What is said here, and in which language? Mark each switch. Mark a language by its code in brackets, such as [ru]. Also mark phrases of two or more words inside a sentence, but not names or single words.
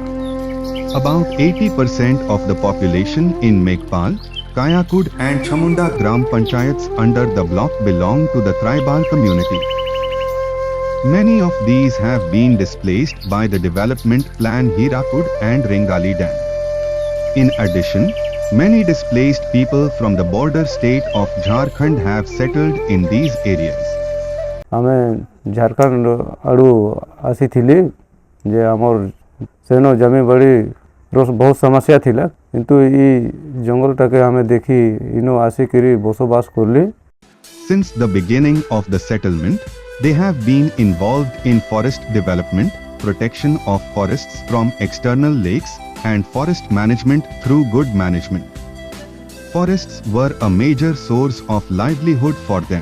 [en] About 80% of the population in Meghpal, Kayakud and Chamunda Gram Panchayats under the block belong to the tribal community. Many of these have been displaced by the development plan Hirakud and Rengali Dam. In addition, many displaced people from the border state of Jharkhand have settled in these areas. [or] ଆମେ ଝାରଖଣ୍ଡ ଆଡୁ ଆସି ଥିଲି ଯେ ହମର ସେନୋ ଜମି ବଡି ବହୁତ ସମସ୍ୟା ଥିଲା କିନ୍ତୁ ଇ ଜଙ୍ଗଲ ଟାକେ ହମେ ଦେଖି ଇନୋ ଆସି କରି ବସବାସ କରଲି. [en] Since the beginning of the settlement, they have been involved in forest development, protection of forests from external lakes, and forest management through good management. Forests were a major source of livelihood for them.